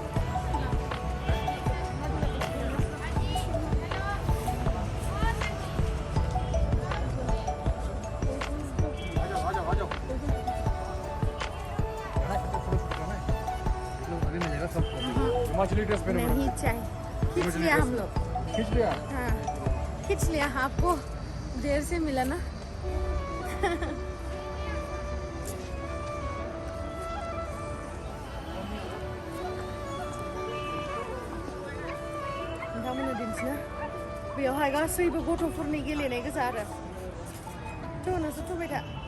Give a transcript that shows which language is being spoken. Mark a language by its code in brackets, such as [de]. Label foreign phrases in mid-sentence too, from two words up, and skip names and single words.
[hi] हिमाचली ड्रेस पहनो नहीं चाहिए खींच लिया हम लोग खींच लिया हाँ खींच लिया आपको देर से मिला ना [brx] नोंथांमोननो दिन्थिनो बेयावहाय गासैबो गथ'फोरनि गेलेनाय गोजा आरो थ' नोंसोर थुबाय था